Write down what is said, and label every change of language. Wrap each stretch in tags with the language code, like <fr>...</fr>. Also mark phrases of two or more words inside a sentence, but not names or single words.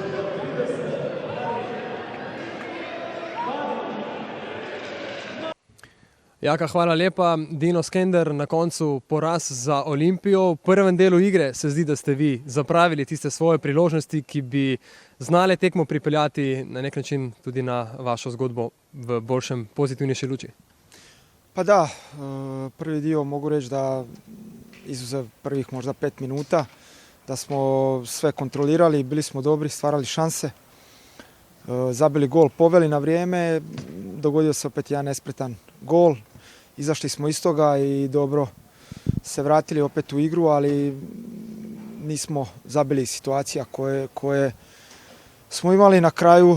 <sl>Jaka, hvala lepa. Dino Skender, na koncu poraz za Olimpijo. V prvem delu igre se zdi, da ste vi zapravili tiste svoje priložnosti, ki bi znale tekmo pripeljati na nek način tudi na vašo zgodbo v boljšem, pozitivnejši luči.</sl> <hr>Pa da, prvi dio mogu reći da izuzev prvih možda 5 minuta, da smo sve kontrolirali, bili smo dobri, stvarali šanse, zabili gol, poveli na vrijeme, dogodio se opet jedan nespretan gol. Izašli smo iz toga i dobro se vratili opet u igru, ali nismo zabili situacija koje smo imali na kraju.</hr>